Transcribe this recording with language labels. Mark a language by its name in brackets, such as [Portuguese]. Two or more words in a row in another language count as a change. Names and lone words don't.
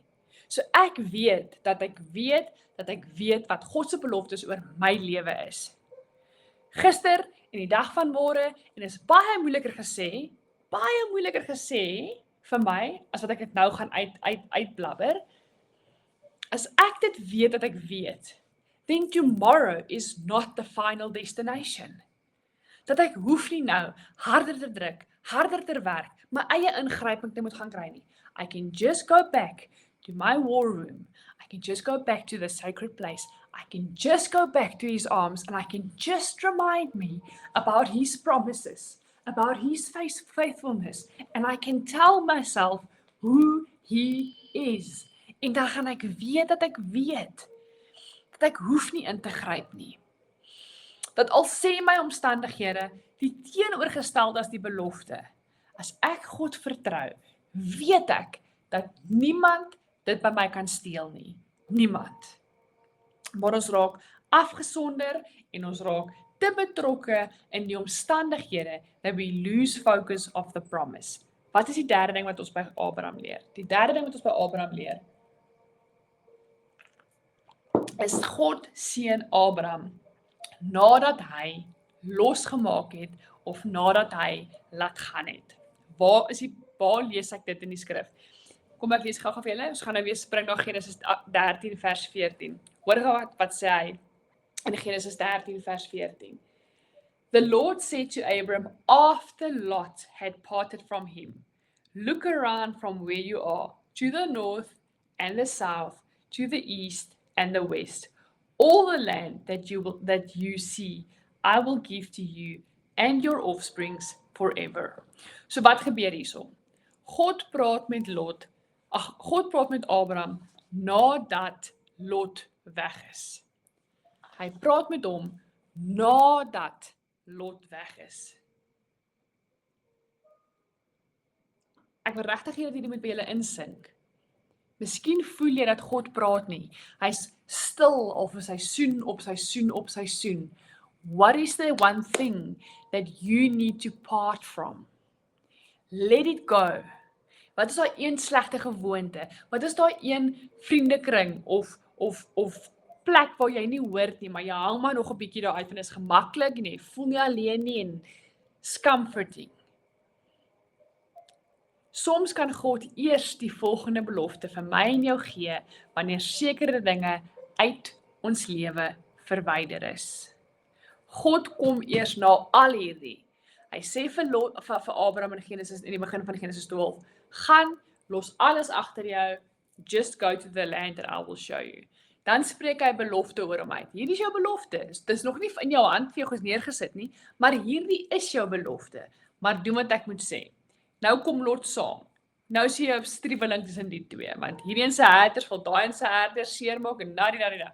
[Afrikaans] So ek weet dat ek weet wat God se beloftes oor my lewe is. Gister en die dag van môre en is baie moeiliker gesê vir my as wat ek dit nou gaan uitblabber. As ek dit weet dat ek weet, [English] then tomorrow is not the final destination. [Afrikaans] Dat ek hoef nie nou harder te druk, harder te werk, my eie ingryping te moet gaan kry nie. [English] I can just go back to my war room. I can just go back to the sacred place. I can just go back to his arms and I can just remind me about his promises, about his faithfulness, and I can tell myself who he is. [Afrikaans] En dan gaan ek weet dat ek hoef nie in te gryp nie. Dat al sê my omstandighede die teenoorgestelde as die belofte, as ek God vertrou, weet ek dat niemand dit by my kan steel nie. Niemand. Maar ons raak afgesonder en ons raak te betrokke in die omstandighede [English] that we lose focus of the promise. [Afrikaans] Wat is die derde ding wat ons by Abraham leer? Die derde ding wat ons by Abraham leer is God seën Abraham nadat hy losgemaak het of nadat hy laat gaan het. Waar lees ek dit in die skrif? Kom ek lees gou vir julle. Ons gaan nou weer spring na Genesis 13 vers 14. Hoor gou wat sê hy in Genesis 13 vers 14. [English] The Lord said to Abram after Lot had parted from him, look around from where you are, to the north and the south, to the east and the west. All the land that you see, I will give to you and your offsprings forever. [Afrikaans] So wat gebeur hierso? God praat met Abraham nadat Lot weg is. Hy praat met hom nadat Lot weg is. Ek wil regtig hê dat hierdie moet by julle insink. Miskien voel jy dat God praat nie. Hy's stil al vir seisoen op seisoen op seisoen. [English] What is the one thing that you need to part from? Let it go. [Afrikaans] Wat is daai een slegte gewoonte? Wat is daai een vriendekring of plek waar jy nie hoort nie, maar jy hang maar nog 'n bietjie daar uit en is gemaklik nie, voel nie alleen nie en is comforting. Soms kan God eers die volgende belofte vir my en jou gee wanneer sekere dinge uit ons lewe verwyder is. God kom eers na al hierdie. Hy sê vir Abraham in die begin van Genesis 12, gaan, los alles agter jou, [English] just go to the land that I will show you. [Afrikaans] Dan spreek hy belofte oor hom uit. Hierdie is jou belofte. Dit is nog nie in jou hand vir jou neergesit nie, maar hierdie is jou belofte. Maar doen wat ek moet sê. Nou kom Lot saam. Nou sien jy 'n striweling tussen die twee, want hierdie een se herders wil daai een se herders seermaak en na.